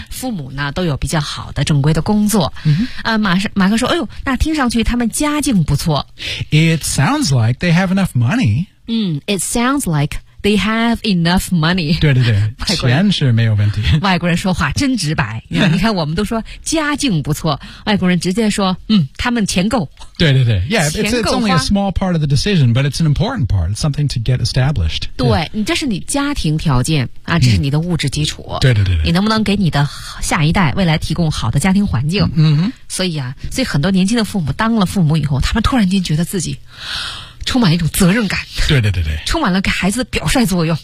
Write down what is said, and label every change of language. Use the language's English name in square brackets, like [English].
[Chinese] 父母呢都有比较好的正规的工作、马克说哎呦那听上去他们家境不错 [English] It sounds like they have enough money、 It sounds likeThey have enough money. [Chinese] 对对对钱是没有问题。外国人说话真直白。你看我们都说家境不错。外国人直接说他们钱够。对对对。 [English] Yeah, it's only a small part of the decision, but it's an important part. It's something to get established. [Chinese] 对、这是你家庭条件啊这是你的物质基础。对对对对。你能不能给你的下一代未来提供好的家庭环境所以啊所以很多年轻的父母当了父母以后他们突然间觉得自己充满一种责任感对对对对充满了给孩子的表率作用